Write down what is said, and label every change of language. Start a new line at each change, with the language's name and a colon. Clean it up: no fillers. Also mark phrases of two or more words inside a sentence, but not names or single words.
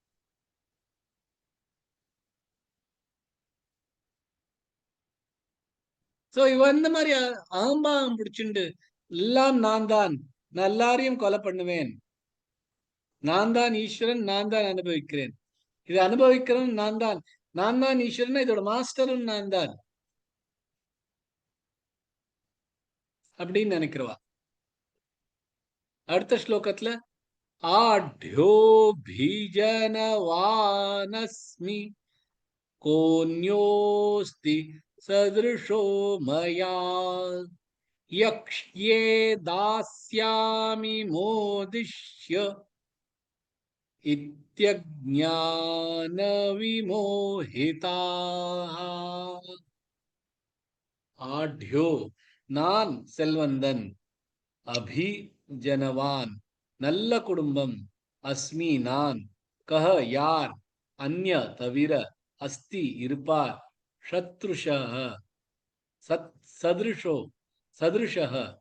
Tamil: சோ இவ இந்த மாதிரி ஆம்பாம் பிடிச்சுண்டு எல்லாம் நான் தான், நான் எல்லாரையும் கொலை பண்ணுவேன், நான் தான் ஈஸ்வரன், நான் தான் அனுபவிக்கிறேன், இதை அனுபவிக்கிறவன் நான் தான், நான் தான் ஈஸ்வரன், இதோட மாஸ்டரும் நான் தான் அப்படின்னு நினைக்கிறவா. அடுத்த ஸ்லோகத்துல
Sanskrit: आढ्यो अभिजनवानस्मि कोऽन्योऽस्ति सदृशो मया यक्ष्ये दास्यामि मोदिष्य इत्यज्ञानविमोहिताः आढ्यो
Tamil: நான் செல்வந்தன்
Sanskrit: अभि जनवान्
Tamil: நல்ல குடும்பம்
Sanskrit: अस्मि नान् कः यार् अन्य तविर अस्ति इरुप्पार् सदृशः सदृशो सदृशः